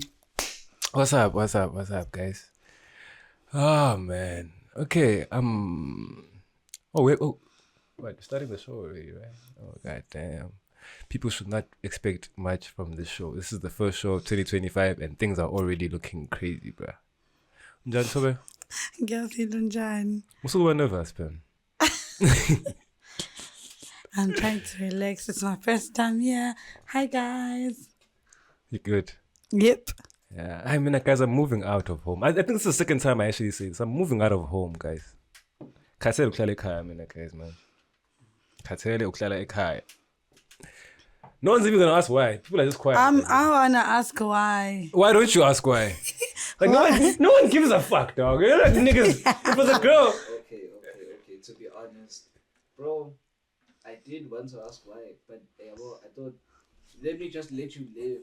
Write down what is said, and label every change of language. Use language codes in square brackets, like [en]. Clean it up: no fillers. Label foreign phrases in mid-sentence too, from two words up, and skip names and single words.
[en] What's up, guys? Oh man. Okay. Wait, starting the show already, right? Oh god damn. People should not expect much from this show. This is the first show of 2025 and things are already looking crazy, bruh. [zu] Njani Tobe? Ngiyafila njani? Usukuba nervous, man. [en] I'm trying to relax. It's my first time here. Hi guys. You good? Yep. Yeah, I mean, guys, I'm moving out of home. I think this is the second time I actually say this. I'm moving out of home, guys. [zu] Khathele ukuhlala ekhaya mina, guys, man. Khathele ukuhlala ekhaya. [en] No one's even gonna ask why. People are just quiet. I wanna ask why. Why don't you ask why? Like no one gives a fuck, dog. You're like niggas. If it was a girl. Okay. To be honest, bro, I did want to ask why, but I thought, let me just let you live,